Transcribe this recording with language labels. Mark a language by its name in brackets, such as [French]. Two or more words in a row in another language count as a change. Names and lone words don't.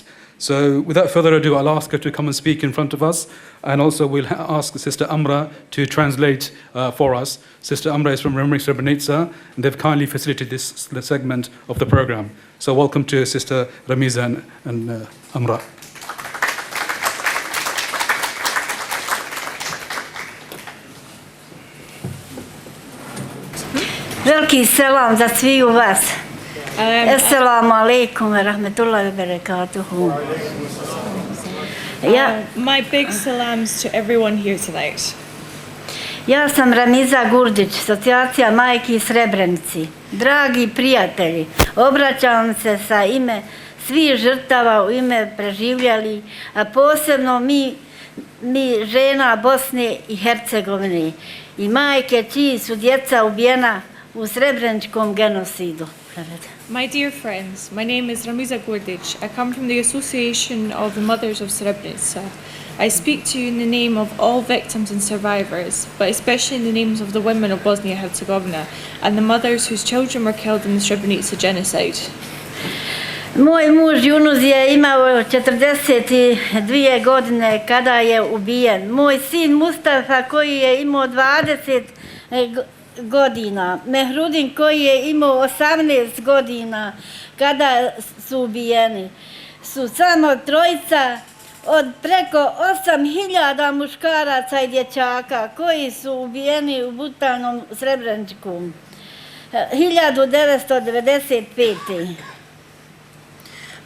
[English] So without further ado, I'll ask her to come and speak in front of us, and also we'll ask Sister Amra to translate for us. Sister Amra is from Remembering Srebrenica, and they've kindly facilitated this segment of the program. So welcome to Sister Janazah and Amra. [Bosnian] Veliki selam za sviju vas. [Arabic] السلام عليكم ورحمة الله وبركاته. [English] My big salams to everyone here tonight. [Bosnian] Ja sam Janazah Kurdik, asocijacija majki iz Srebrenici. Dragi prijatelji, obraćam se sa ime svih žrtava, u ime preživljali, a posebno mi žena Bosne i Hercegovine i majke čiji su djeca ubijena u Srebreničkom genocidu. [English] My dear friends, my name is Janazah Kurdik. I come from the Association of the Mothers of Srebrenica. I speak to you in the name of all victims and survivors, but especially in the names of the women of Bosnia-Herzegovina and the mothers whose children were killed in the Srebrenica Genocide. [Bosnian] Moj muž Junuz je imao 42 godine kada je ubijen. Moj sin Mustafa koji je imao 20 godina, Mehrudin koji je imao 18 godina kada su ubijeni, su samo trojica od preko 8.000 muškaraca i dječaka koji su ubijeni u brutalnom Srebreničkom 1995.